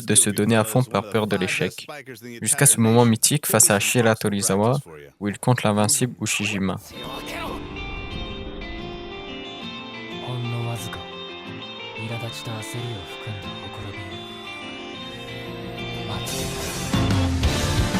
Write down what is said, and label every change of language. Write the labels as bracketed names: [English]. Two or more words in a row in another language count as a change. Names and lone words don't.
[French] de se donner à fond par peur de l'échec, jusqu'à ce moment mythique face à Shira Torizawa, où il compte l'invincible Ushijima. [Japanese] ほんのわずか苛立ちと焦りを含んだほころびを待っていた。